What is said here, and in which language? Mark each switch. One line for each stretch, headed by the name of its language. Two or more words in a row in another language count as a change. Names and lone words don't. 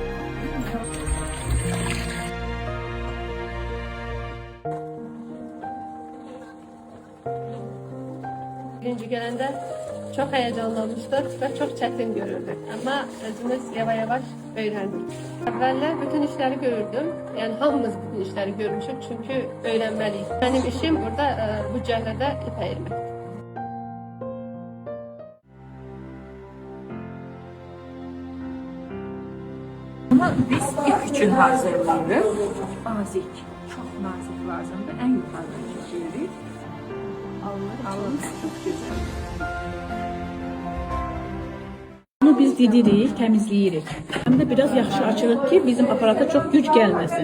Azerbaijani: Birinci gələndə çox həyəcanlanmışdıq və çox çətin görürdük. Amma özümüz yavaş-yavaş öyrəndik. Əvvəllər bütün işləri görürdüm. Yəni hamımız bütün işləri görmüşük çünki öyrənməliyik. Mənim işim burada bu cəhlədə ip əyirmək.
Turkish: Ama biz ip için hazırlıyoruz. Nazik, çok nazik lazımdır. En yukarıdan çekiyoruz. Alın çok güzel.
Azerbaijani: Bunu biz didirik, təmizləyirik. Həm də biraz yaxşı açırıq ki, bizim aparata çox güc gəlməsin.